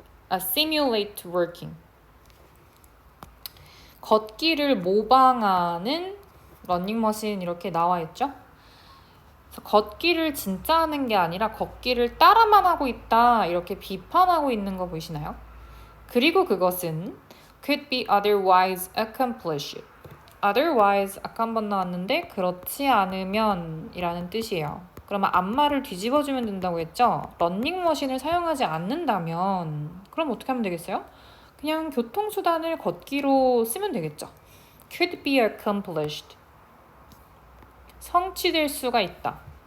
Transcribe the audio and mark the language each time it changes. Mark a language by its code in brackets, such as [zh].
[en] Simulate working. [ko] 걷기를 모방하는 러닝머신 이렇게 나와 있죠. 그래서 걷기를 진짜 하는 게 아니라 걷기를 따라만 하고 있다 이렇게 비판하고 있는 거 보이시나요? 그리고 그것은 [en] could be otherwise accomplished. [ko] otherwise 아까 한번 나왔는데 그렇지 않으면 이라는 뜻이에요. 그러면 앞말을 뒤집어주면 된다고 했죠. 러닝머신을 사용하지 않는다면 그럼 어떻게 하면 되겠어요? 그냥 교통수단을 걷기로 쓰면 되겠죠. [en] could be accomplished. [ko] 성취될 수가 있다.